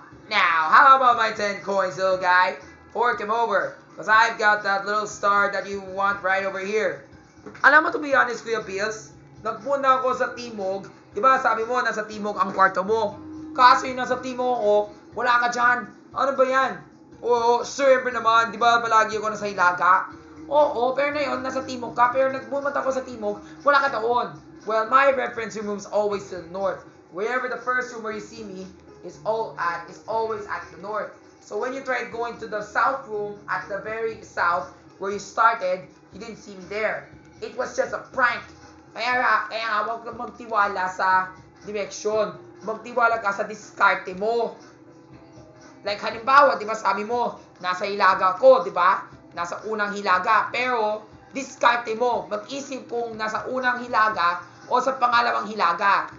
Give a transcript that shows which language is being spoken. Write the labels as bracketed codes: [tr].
[en] Now, how about my 10 coins, little guy? Fork him over, because I've got that little star that you want right over here. [tl] Alam mo, [en] to be honest, [tl] Kuya Bills, nagpunta ako sa Timog. Diba, sabi mo, nasa Timog ang kwarto mo. Kaso yung nasa Timog ako, wala ka dyan. Ano ba yan? Oo, siyempre naman, diba, palagi ako nasa Hilaga. Oo, pero na yun, nasa Timog ka. Pero nagpumunta ako sa Timog, wala ka doon. [en] Well, my reference room is always to the north. Wherever the first room where you see me is always at the north. So when you tried going to the south room at the very south where you started, you didn't see me there. It was just a prank. [tl] Kaya huwag kang magtiwala sa direksyon. Magtiwala ka sa diskarte mo. Like halimbawa, di ba sabi mo, nasa Hilaga ko, di ba? Nasa unang Hilaga. Pero diskarte mo. Mag-isip kung nasa unang hilaga o sa pangalawang hilaga.